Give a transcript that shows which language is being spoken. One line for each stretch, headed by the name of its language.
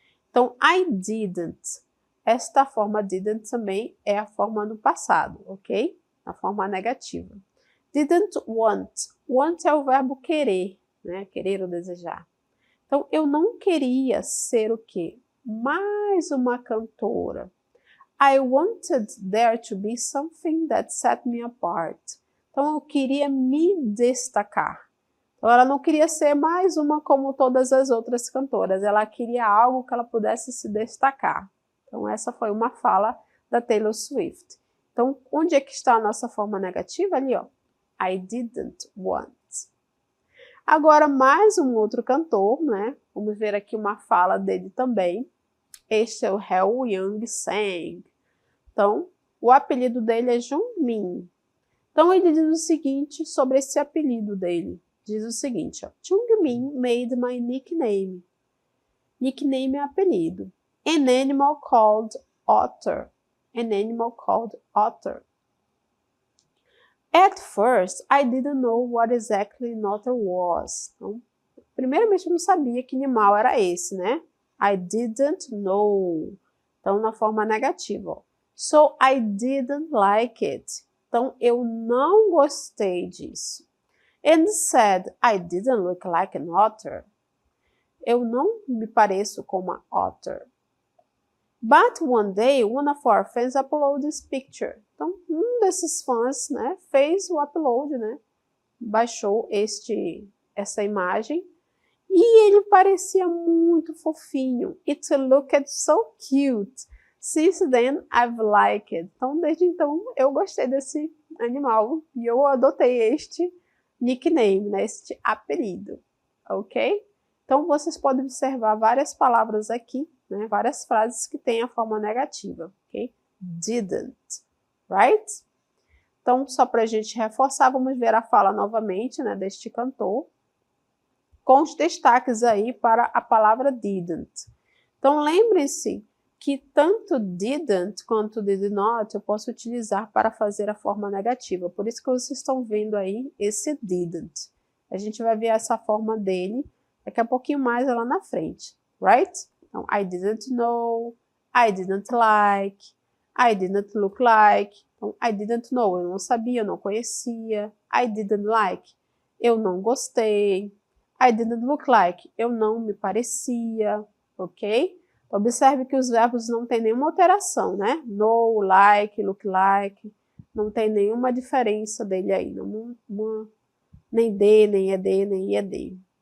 Portuguese: Então,
English: I didn't.
Portuguese: Esta forma didn't também é a forma no passado, ok? A forma negativa. Didn't want. Want é o verbo querer, né? Querer ou desejar. Então, eu não queria ser o quê? Mais uma cantora.
English: I wanted there to be something that set me apart.
Portuguese: Então, eu queria me destacar. Então, ela não queria ser mais uma como todas as outras cantoras. Ela queria algo que ela pudesse se destacar. Então, essa foi uma fala da Taylor Swift. Então, onde é que está a nossa forma negativa? Ali, ó.
English: I didn't want.
Portuguese: Agora, mais um outro cantor, né? Vamos ver aqui uma fala dele também. Este é o Heo Young-sang. Então, o apelido dele é Jungmin. Então, ele diz o seguinte sobre esse apelido dele. Diz o seguinte, ó.
English: Jungmin made my nickname.
Portuguese: Nickname é apelido.
English: An animal called otter. An animal called otter. At first, I didn't know what exactly an otter was.
Portuguese: Então, primeiramente, eu não sabia que animal era esse, né?
English: I didn't know.
Portuguese: Então, na forma negativa, ó.
English: So, I didn't like it.
Portuguese: Então, eu não gostei disso.
English: And said, I didn't look like an otter.
Portuguese: Eu não me pareço com uma otter.
English: But one day, one of our fans uploaded this picture.
Portuguese: Então, um desses fãs, né, fez o upload, né, baixou essa imagem, e ele parecia muito fofinho.
English: It looked so cute. Since then, I've liked it.
Portuguese: Então, desde então, eu gostei desse animal, e eu adotei este nickname, né? Este apelido, ok? Então, vocês podem observar várias palavras aqui, né? Várias frases que têm a forma negativa, ok?
English: Didn't, right?
Portuguese: Então, só para a gente reforçar, vamos ver a fala novamente, né, deste cantor, com os destaques aí para a palavra didn't. Então, lembrem-se que tanto didn't quanto did not eu posso utilizar para fazer a forma negativa. Por isso que vocês estão vendo aí esse didn't. A gente vai ver essa forma dele daqui a pouquinho mais lá na frente, right?
English: Então, I didn't know, I didn't like, I didn't look like.
Portuguese: Então,
English: I didn't know,
Portuguese: eu não sabia, eu não conhecia.
English: I didn't like,
Portuguese: eu não gostei.
English: I didn't look like,
Portuguese: eu não me parecia, ok? Então, observe que os verbos não têm nenhuma alteração, né? Know, like, look like, não tem nenhuma diferença dele aí, nem de, nem ED, nem IED.